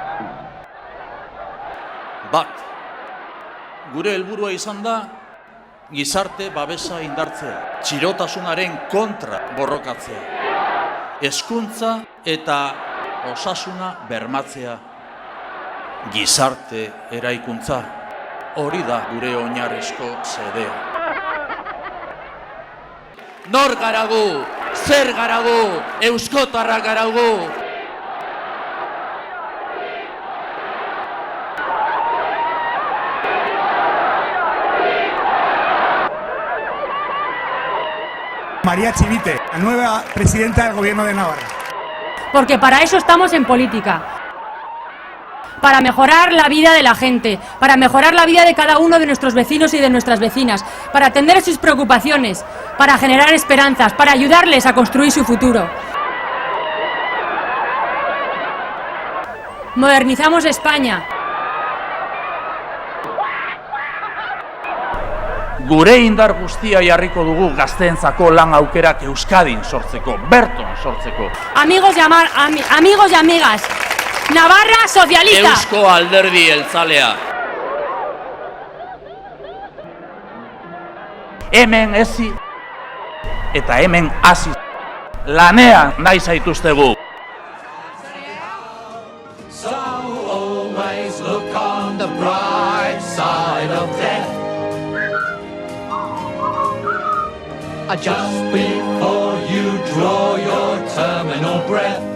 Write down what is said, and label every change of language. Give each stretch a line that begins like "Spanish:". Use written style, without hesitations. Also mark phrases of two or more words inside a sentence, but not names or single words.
Basque: Bat, gure helburua izan da gizarte babesa indartzea, txirotasunaren kontra borrokatzea, hezkuntza eta osasuna bermatzea, gizarte eraikuntza, hori da gure oinarrizko xedea. Nor garagu, zer garagu, euskotarrak garagu.
Spanish: María Chivite, la nueva presidenta del Gobierno de Navarra. Porque para eso estamos en política. Para mejorar la vida de la gente, para mejorar la vida de cada uno de nuestros vecinos y de nuestras vecinas, para atender sus preocupaciones, para generar esperanzas, para ayudarles a construir su futuro. Modernizamos España.
Basque: Gure indar guztia jarriko dugu gazteentzako lan aukerak Euskadin sortzeko, berton sortzeko.
Spanish: Amigos y amigas, Navarra socialista.
Basque: Eusko Alderdi Jeltzalea. Hemen ezi eta hemen hasi. Lanean nahi zaituztegu.
English: So always look on the bright side of death. Just before you draw your terminal breath.